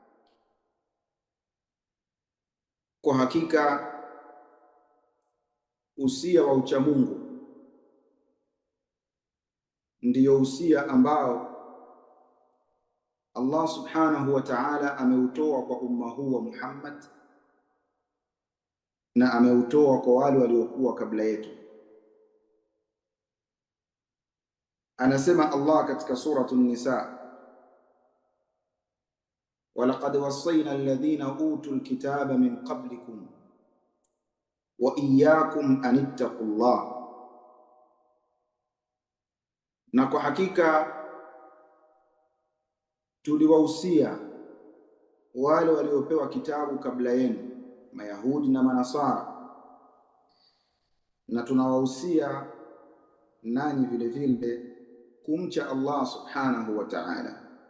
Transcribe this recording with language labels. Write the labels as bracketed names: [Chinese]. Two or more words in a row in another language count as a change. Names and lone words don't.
[Swahili] Kwa hakika usia wa uchamungu ndiyo usia ambao Allah [Arabic] سبحانه وتعالى [Swahili] ameutoa kwa umma huu wa Muhammad na ameutoa kwa wale waliokuwa kabla yetu. Anasema Allah katika suratu Nisa, [Arabic] ولقد وصينا الذين أوتوا الكتاب من قبلكم وإياكم أن اتقوا الله, [Swahili] na kwa hakika tuliwahusia wale waliopewa kitabu kabla yenu, Mayahudi na Manasara, na tunawahusia nanyi vile vile kumcha Allah [Arabic] سبحانه وتعالى.